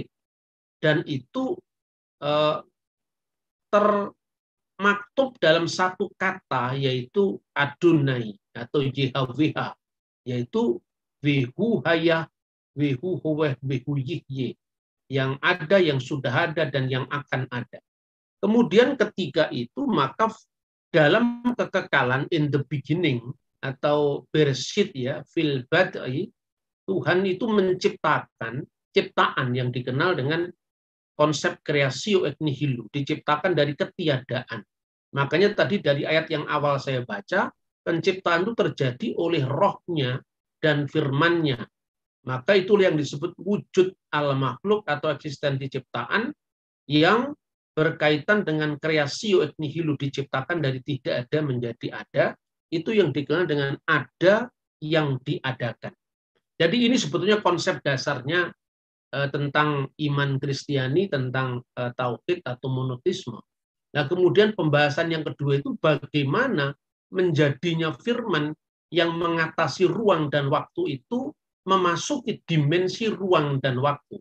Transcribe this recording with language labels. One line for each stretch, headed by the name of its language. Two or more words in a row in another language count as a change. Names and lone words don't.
Indonesian: Dan itu termaktub dalam satu kata, yaitu Adonai atau Yehovah, yaitu
Hebrew: והוא היה והוא הווה והוא יהיה,
Indonesian: yang ada, yang sudah ada, dan yang akan ada. Kemudian ketiga itu, maka dalam kekekalan
English: in the beginning
Indonesian: atau bereshit ya,
Arabic: في البدء,
Indonesian: Tuhan itu menciptakan ciptaan yang dikenal dengan konsep
Latin: creatio et nihilo,
Indonesian: diciptakan dari ketiadaan. Makanya tadi dari ayat yang awal saya baca, penciptaan itu terjadi oleh rohnya dan firman-Nya. Maka itulah yang disebut
Arabic: وجود المخلوق
Indonesian: atau eksistensi ciptaan yang berkaitan dengan
Latin: kreasio et nihilo,
Indonesian: diciptakan dari tidak ada menjadi ada. Itu yang dikenal dengan ada yang diadakan. Jadi ini sebetulnya konsep dasarnya tentang iman Kristiani, tentang tauhid atau monoteisme. Nah, kemudian pembahasan yang kedua itu bagaimana menjadinya firman yang mengatasi ruang dan waktu itu memasuki dimensi ruang dan waktu.